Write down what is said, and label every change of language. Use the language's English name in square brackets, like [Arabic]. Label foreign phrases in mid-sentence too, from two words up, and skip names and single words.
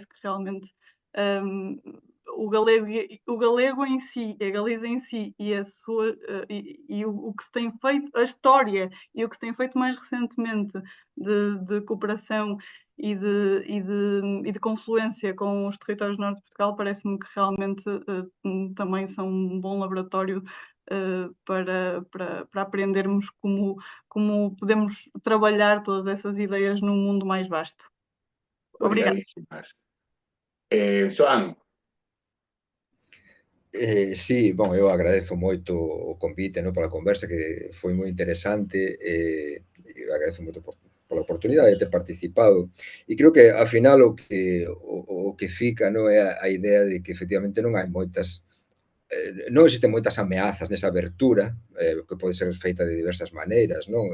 [Portuguese] que realmente o galego em si, a Galiza em si e a sua e o que se tem feito, a história e o que se tem feito mais recentemente de cooperação e de confluência com os territórios do Norte de Portugal, parece-me que realmente também são um bom laboratório para aprendermos como podemos trabalhar todas essas ideias num mundo mais vasto. Obrigada. Joan? [Galician] Sí, bon, eu agradezo moito o convite, no, pola conversa, que foi moi interesante, e agradezo moito pola oportunidade de ter participado, e creo que, ao final, o que fica, no, é a idea de que, efectivamente, non hai moitas non existen moitas ameazas nesa abertura, que pode ser feita de diversas maneiras, non?